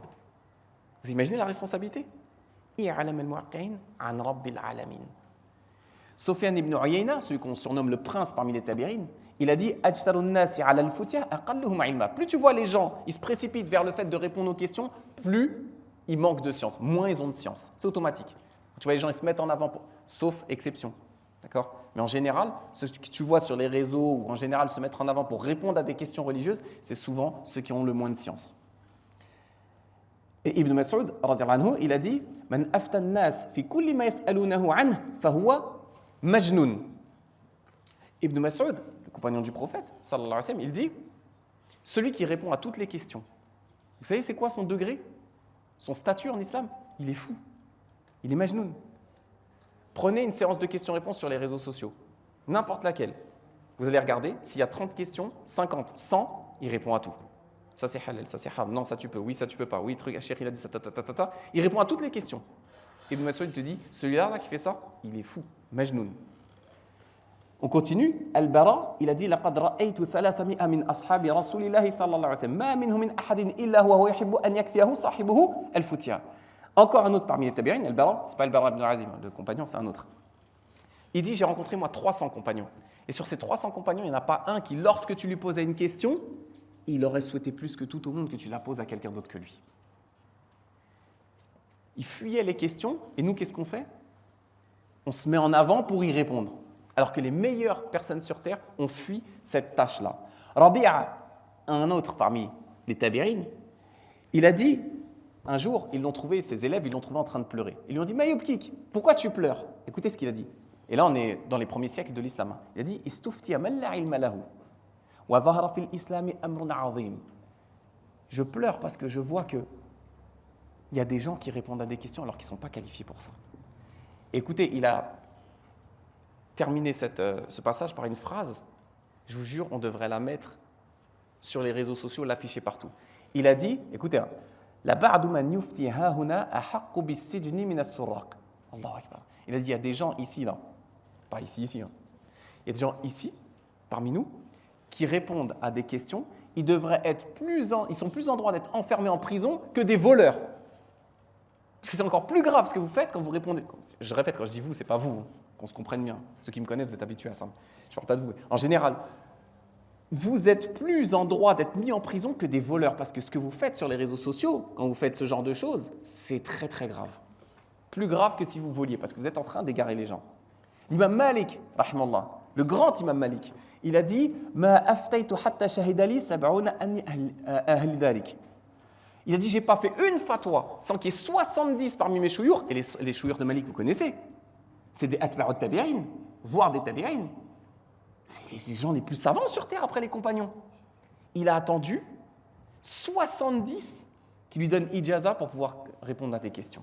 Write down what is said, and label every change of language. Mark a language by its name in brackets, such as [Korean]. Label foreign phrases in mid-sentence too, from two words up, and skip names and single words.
[French] Vous imaginez la responsabilité? Sufyan ibn Uyayna, celui qu'on surnomme le prince parmi les tabi'in, il a dit plus tu vois les gens, ils se précipitent vers le fait de répondre aux questions, plus ils manquent de science, moins ils ont de science. C'est automatique. Tu vois les gens, ils se mettent en avant, sauf exception. D'accord? Mais en général, ceux que tu vois sur les réseaux ou en général se mettre en avant pour répondre à des questions religieuses, c'est souvent ceux qui ont le moins de science. Et Ibn Mas'ud, il a dit [Arabic] من أفتى الناس في كل ما يسألونه عنه فهو مجنون. [French] Ibn Mas'ud, le compagnon du prophète, [Arabic] صلى الله عليه وسلم, [French] il dit celui qui répond à toutes les questions. Vous savez c'est quoi son degré? Son statut en islam? Il est fou. Il est majnoun. Prenez une séance de questions-réponses sur les réseaux sociaux, n'importe laquelle. Vous allez regarder, s'il y a 30 questions, 50, 100, il répond à tout. Ça c'est halal, ça c'est haram, non ça tu peux, oui ça tu peux pas, oui truc, Cheikh il a dit ça, ta. Il répond à toutes les questions. Ibn Mas'ud te dit, celui-là là, qui fait ça, il est fou, majnoun. On continue, Al-Bara, il a dit [Arabic] لقد رأيت 300 من أصحاب رسول الله صلى الله عليه وسلم ما منهم من أحد إلا هو يحب أن يكفيه صاحبه الفتيا. [French] Encore un autre parmi les tabi'in, Al-Bara, c'est pas Al-Bara ibn Azim, le compagnon, c'est un autre. Il dit, j'ai rencontré moi 300 compagnons. Et sur ces 300 compagnons, il n'y en a pas un qui, lorsque tu lui posais une question, il aurait souhaité plus que tout au monde que tu la poses à quelqu'un d'autre que lui. Il fuyait les questions, et nous, qu'est-ce qu'on fait? On se met en avant pour y répondre. Alors que les meilleures personnes sur Terre ont fui cette tâche-là. Rabi'a, un autre parmi les tabi'in, il a dit, un jour, ils l'ont trouvé, ses élèves, ils l'ont trouvé en train de pleurer. Ils lui ont dit, Mayubkik, pourquoi tu pleures? Écoutez ce qu'il a dit. Et là, on est dans les premiers siècles de l'islam. Il a dit, [Arabic] استفتي من لا علم له. وظهر في الإسلام أمر عظيم. [French] Je pleure parce que je vois que il y a des gens qui répondent à des questions alors qu'ils ne sont pas qualifiés pour ça. Écoutez, il a terminé ce passage par une phrase, je vous jure, on devrait la mettre sur les réseaux sociaux, l'afficher partout. Il a dit, écoutez, [Arabic] لبعض من يفتي هاهنا أحق بالسجن من السراق. الله أكبر. [French] Il a dit, il y a des gens ici, là, pas ici, hein. Il y a des gens ici, parmi nous, qui répondent à des questions, ils sont plus en droit d'être enfermés en prison que des voleurs. Parce que c'est encore plus grave ce que vous faites quand vous répondez. Je répète, quand je dis vous, c'est pas vous, hein, qu'on se comprenne bien. Ceux qui me connaissent, vous êtes habitués à ça. Je ne parle pas de vous. En général, vous êtes plus en droit d'être mis en prison que des voleurs. Parce que ce que vous faites sur les réseaux sociaux, quand vous faites ce genre de choses, c'est très très grave. Plus grave que si vous voliez, parce que vous êtes en train d'égarer les gens. L'imam Malik, rahimallah, le grand imam Malik, il a dit [Arabic] ما أفتيت حتى شهد لي سبعون أني أهل لذلك. [French] Il a dit j'ai pas fait une fatwa sans qu'il y ait 70 parmi mes chouyours, et les chouyours de Malik, vous connaissez, c'est des [Arabic] أتباع التابعين, [French] voire des tabi'in. C'est les gens les plus savants sur terre après les compagnons. Il a attendu 70 qui lui donnent ijaza pour pouvoir répondre à des questions.